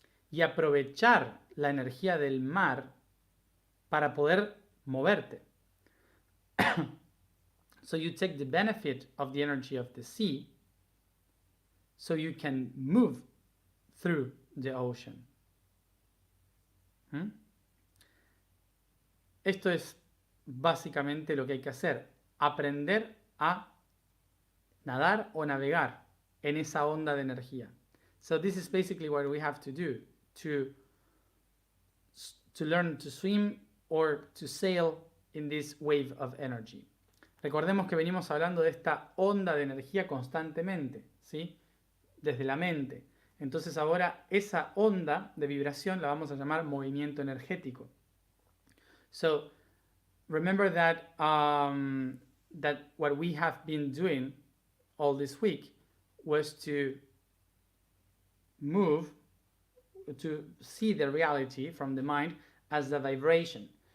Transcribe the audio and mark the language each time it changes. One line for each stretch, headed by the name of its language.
Spanish: Y aprovechar la energía del mar para poder moverte.
English: So you take the benefit of the energy of the sea so you can move through the ocean.
Spanish: Esto es básicamente lo que hay que hacer. Aprender a nadar o navegar en esa onda de energía.
English: So this is basically what we have to do to learn to swim or to sail in this wave of energy.
Spanish: Recordemos que venimos hablando de esta onda de energía constantemente, ¿sí? Desde la mente. Entonces ahora esa onda de vibración la vamos a llamar movimiento energético.
English: So remember that what we have been doing all this week was to move, to see the reality from the mind as a vibration.